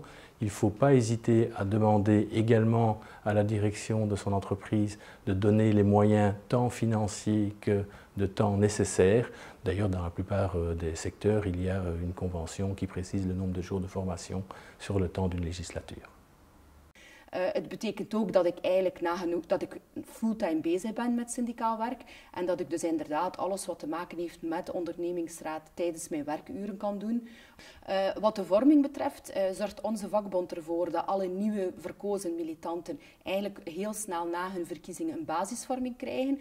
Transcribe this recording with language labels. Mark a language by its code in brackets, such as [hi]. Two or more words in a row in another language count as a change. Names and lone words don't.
[fr] Il ne faut pas hésiter à demander également à la direction de son entreprise de donner les moyens tant financiers que de temps nécessaires. D'ailleurs, dans la plupart des secteurs, il y a une convention qui précise le nombre de jours de formation sur le temps d'une législature. [nl] Het betekent ook dat ik eigenlijk dat ik fulltime bezig ben met syndicaal werk en dat ik dus inderdaad alles wat te maken heeft met de ondernemingsraad tijdens mijn werkuren kan doen. Wat de vorming betreft zorgt onze vakbond ervoor dat alle nieuwe verkozen militanten eigenlijk heel snel na hun verkiezingen een basisvorming krijgen.